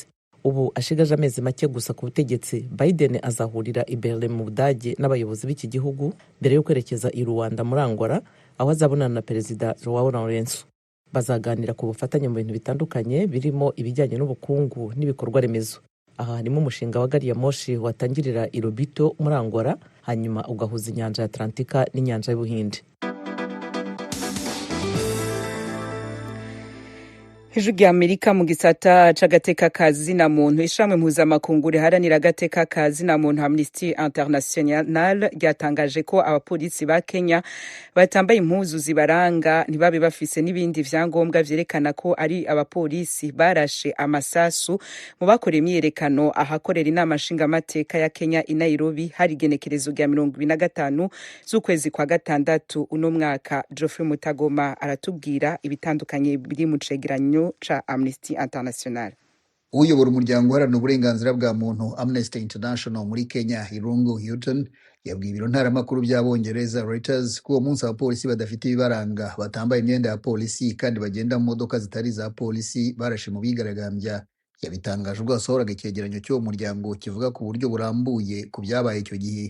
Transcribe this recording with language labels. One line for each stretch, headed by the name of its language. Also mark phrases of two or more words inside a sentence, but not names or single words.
Kinyarwanda: Ubu ashigaje amezi make gusa ku butegetsi. Biden azahurira i Berlin mu Budage n'abayobozi b'iki gihugu mbere yo kwerekeza i Rwanda muri Angola aho azabonana na Perezida Joao Lourenço. Bazaganira ku bufatanye mu bintu bitandukanye birimo ibijyanye n'ubukungu n'ibikorwa remezo. Aha harimo umushinga wa gari ya moshi watangirira i Lobito muri Angola hanyuma ugahuza inyanja ya Atlantika n'inyanja y'Ubuhinde.
Rundi: Ijwi ry'Amerika mu gisata c'agateka kazi na muntu. Ishamwe mpuzamakungu riharanira agateka kazi na muntu Amnesty International ryatangaje ko abapolisi ba Kenya batambaye impuzu zibaranga ntibabe bafise n'ibindi vyangombwa vyerekana ko ari abapolisi barashe amasasu mu bakoreye imyerekano ahakorera inama nshingamateka ya Kenya i Nairobi hari igenekerezo rya 25 z'ukwezi kwa gatandatu uno mwaka. Geoffrey Mutagoma aratubwira ibitandukanye biri mu cegeranyo cha Amnesty International.
Kinyarwanda: Uyobora umuryango uharanira uburenganzira bwa muntu Amnesty International muri Kenya Irungu Houghton yabwiye ibiro ntaramakuru by'Abongereza Reuters ko uwo munsi abapolisi badafite ibibaranga batambaye imyenda ya polisi kandi bagenda mu modoka zitari za polisi barashe mu bigaragambya yabitangaje ubwo yasohoraga icyegeranyo cy'uwo muryango kivuga ku buryo burambuye ku byabaye icyo gihe.